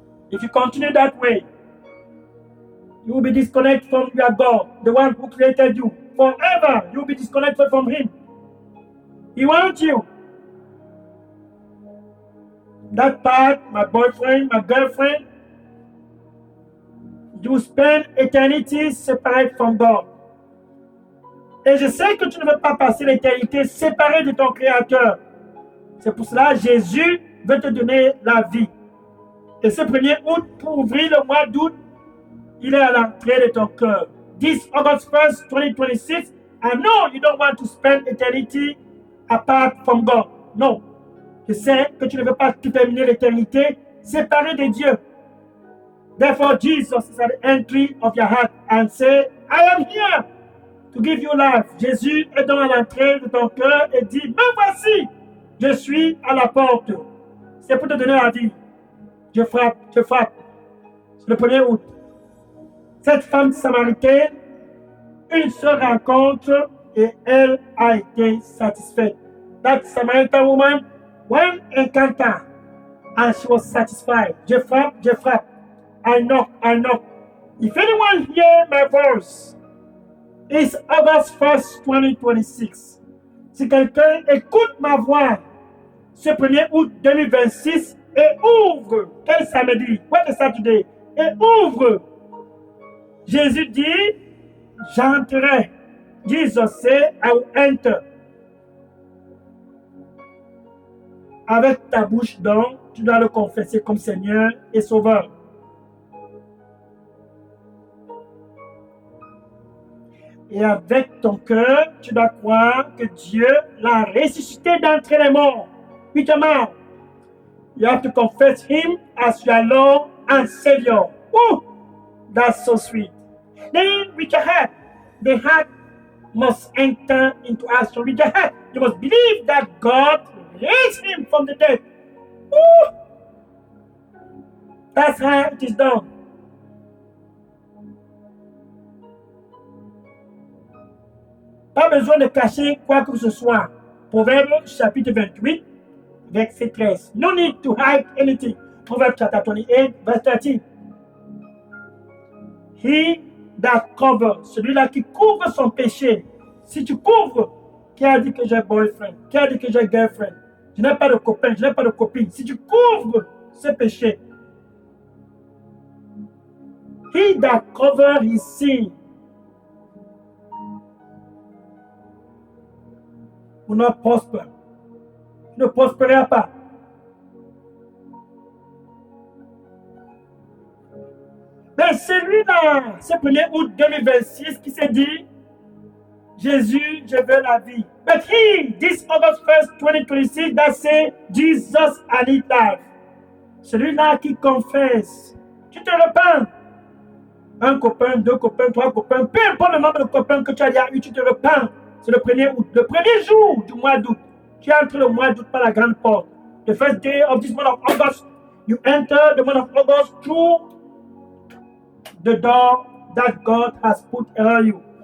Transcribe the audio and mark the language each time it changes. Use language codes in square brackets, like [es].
[en] If you continue that way, you will be disconnected from your God, the one who created you. Forever, you will be disconnected from Him. He wants you. That part, my boyfriend, my girlfriend, you spend eternity separate from God. [fr] Et je sais que tu ne veux pas passer l'éternité séparé de ton Créateur. C'est pour cela que Jésus veut te donner la vie. Et ce 1er août, pour ouvrir le mois d'août, il est à l'entrée de ton cœur. [en] 10 August 1st, 2026, I know you don't want to spend eternity apart from God. [fr] Non. Je sais que tu ne veux pas terminer l'éternité séparé de Dieu. [en] Therefore, Jesus is at the entry of your heart and say, I am here to give you life. [fr] Jésus est dans l'entrée de ton cœur et dit, me voici, je suis à la porte. C'est pour te donner la vie. Je frappe, je frappe. C'est le 1er août. Cette femme samaritaine, une seule rencontre et elle a été satisfaite. [en] That Samaritan woman, one encounter and she was satisfied. [fr] Je frappe, je frappe. [en] I knock, I knock. If anyone hear my voice, it's August 1st, 2026. [fr] Si quelqu'un écoute ma voix ce 1er août 2026 et ouvre, quel samedi, [en] what is Saturday, [fr] et ouvre, Jésus dit, j'entrerai. [en] Jesus said, I will enter. [fr] Avec ta bouche donc, tu dois le confesser comme Seigneur et Sauveur. Et avec ton cœur, tu dois croire que Dieu l'a ressuscité d'entre les morts. [en] With your mouth, you have to confess Him as your Lord and Savior. Oh, that's so sweet. Then with your heart, the heart must enter into action. With your heart, you must believe that God raised Him from the dead. Oh, that's how it is done. [fr] Pas besoin de cacher quoi que ce soit. Proverbe chapitre 28, verset 13. [en] No need to hide anything. Proverbe chapter 28, verset 13. He that covers, [fr] celui-là qui couvre son péché. Si tu couvres, qui a dit que j'ai boyfriend, qui a dit que j'ai girlfriend, je n'ai pas de copain, je n'ai pas de copine. Si tu couvres ce péché, [en] he that covers his sin, will not prosper. [fr] Tu ne prospéreras pas. Mais celui-là, ce 1er août 2026 qui s'est dit, Jésus, je veux la vie. [en] But he, this August 1st, 2026, that say, Jesus, I need life. [fr] Celui-là qui confesse, tu te repens. Un copain, deux copains, trois copains, peu importe le nombre de copains que tu as eu, tu te repens. C'est le 1er août, le premier jour du mois d'août. Tu entres le mois d'août par la grande porte. [en] The first day of this month of August, you enter the month of August through the door that God has put around you.